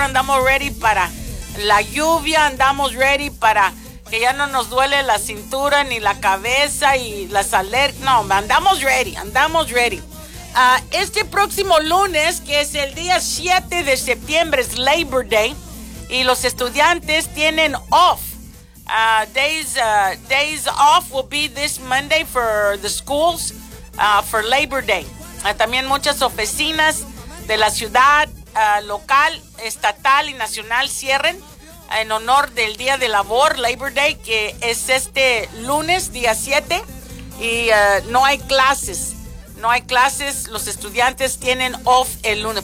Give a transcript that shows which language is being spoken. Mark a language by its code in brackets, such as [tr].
[es] Andamos ready para la lluvia, andamos ready para que ya no nos duele la cintura ni la cabeza y las alergias. No, andamos ready, andamos ready. Este próximo lunes, que es el día 7 de septiembre, es Labor Day, y los estudiantes tienen off. [en] Days off will be this Monday for the schools for Labor Day. [es] También muchas oficinas de la ciudad local, estatal y nacional cierren en honor del Día de Labor, Labor Day, que es este lunes, día 7, y no hay clases. No hay clases, los estudiantes tienen off el lunes.